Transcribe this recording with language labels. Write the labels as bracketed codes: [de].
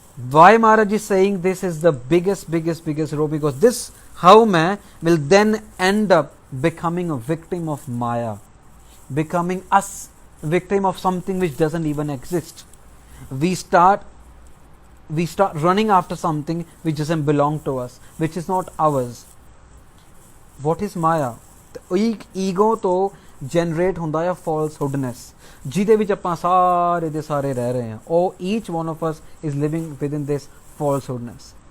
[en] Why Maharaj is saying this is the biggest row, because this how man will then end up becoming a victim of Maya, becoming us victim of something which doesn't even exist. We start running after something which doesn't belong to us, which is not ours. What is Maya? Ego to generate [pa] ਹੁੰਦਾ ਹੈ falsehoodness, ਜਿਹਦੇ ਵਿੱਚ ਆਪਾਂ ਸਾਰੇ ਦੇ ਸਾਰੇ ਰਹਿ ਰਹੇ ਹਾਂ. [en] Or each one of us is living within this falsehoodness.